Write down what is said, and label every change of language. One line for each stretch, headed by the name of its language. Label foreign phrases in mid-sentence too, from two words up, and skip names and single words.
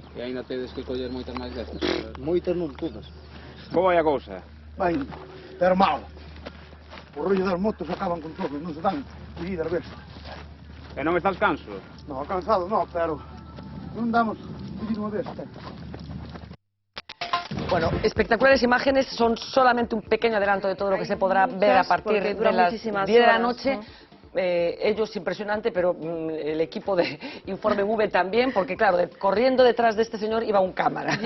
Galician: E ainda tedes que coller moitas máis destas. Moitas non, todas. Como é a cousa? Vai, pero mal. O rollo das motos acaban con todo, non se dan collidas bestas. E non estás canso? Non, cansado non, pero non damos collido unha besta.
Spanish: Bueno, espectaculares imágenes, son solamente un pequeño adelanto de todo lo que se podrá ver a partir porque de duran las 10 muchísimas de la horas, noche. ¿no? Ellos impresionante, pero el equipo de Informe V también, porque claro, corriendo detrás de este señor iba un cámara.